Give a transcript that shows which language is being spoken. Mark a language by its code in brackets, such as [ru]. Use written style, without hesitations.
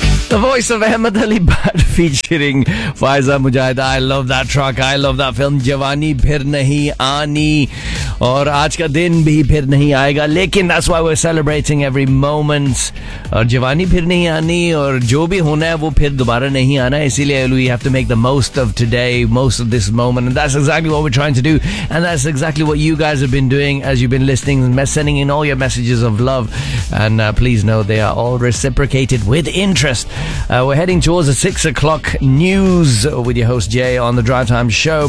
[en] The voice of Ahmed Ali Bhatt featuring Faiza Mujahid. I love that track. I love that film. [ur] جوانی پھر نہیں آنی۔ اور آج کا دن بھی پھر نہیں آئے گا۔ Lekin [en] that's why we're celebrating every moment. [ur] اور جوانی پھر نہیں آنی۔ اور جو بھی ہونا ہے، وہ پھر دوبارہ نہیں آنا۔ Isiliye [en] we have to make the most of today, most of this moment. And that's exactly what we're trying to do. And that's exactly what you guys have been doing as you've been listening, sending in all your messages of love. And please know they are all reciprocated with interest. We're heading towards the 6 o'clock news with your host Jay on the Drive Time Show.